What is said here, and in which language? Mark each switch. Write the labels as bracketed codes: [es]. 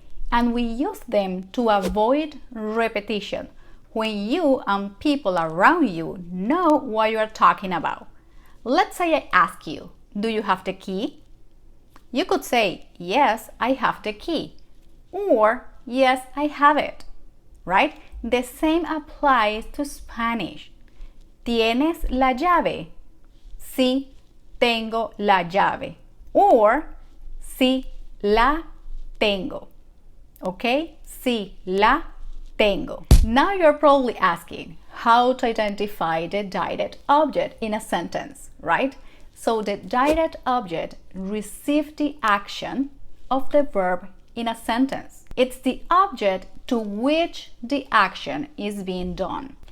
[en] And we use them to avoid repetition when you and people around you know what you are talking about. Let's say I ask you, do you have the key? You could say, yes, I have the key, or yes, I have it, right? The same applies to Spanish. [es] ¿Tienes la llave? Sí, tengo la llave, or sí, la tengo. Okay? Sí, la tengo. [en] Now you're probably asking how to identify the direct object in a sentence, right? So the direct object receives the action of the verb in a sentence. It's the object to which the action is being done.